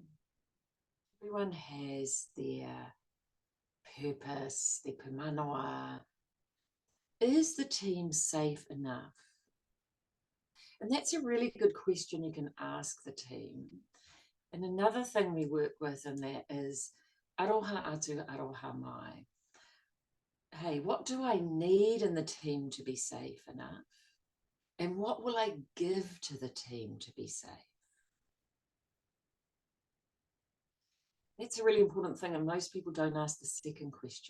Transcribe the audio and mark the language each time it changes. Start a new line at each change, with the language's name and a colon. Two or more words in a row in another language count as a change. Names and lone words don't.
English: Everyone has their purpose, their pumanoa. Is the team safe enough? And that's a really good question you can ask the team. And another thing we work with in that is
Māori: aroha atu, aroha mai.
English: Hey, what do I need in the team to be safe enough? And what will I give to the team to be safe? That's a really important thing, and most people don't ask the second question.